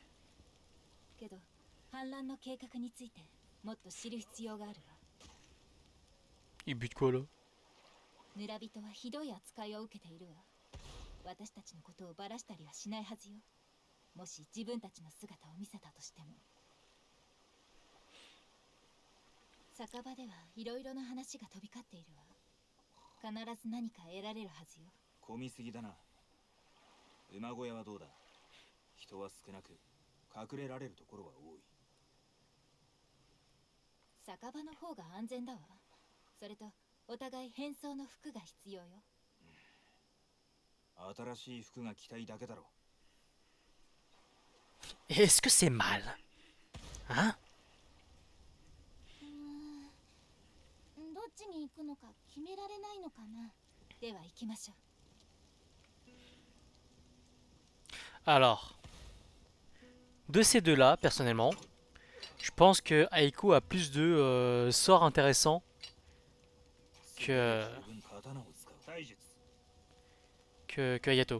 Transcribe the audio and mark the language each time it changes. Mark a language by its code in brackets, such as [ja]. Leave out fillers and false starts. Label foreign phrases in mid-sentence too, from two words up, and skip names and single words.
[ja] けど反乱の計画についてもっと知る必要があるわ。 [fr] Il bute quoi, là? [ja] 村人はひどい扱いを受けているわ。私たちのことをバラしたりはしないはずよ。もし自分たちの姿を見せたとしても。酒場ではいろいろな話が飛び交っているわ。必ず何か得られるはずよ。混みすぎだな。馬小屋はどうだ。人は少なく隠れられるところは多い。酒場の方が安全だわ。それとお互い変装の服が必要よ。新しい服が着たいだけだろ。 [fr] Est-ce que c'est mal? Hein? [ja] どっちに行くのか決められないのかな。では行きましょう。 [fr] Alors, de ces deux-là, personnellement, je pense que Aiko a plus de sorts intéressants que Hayato.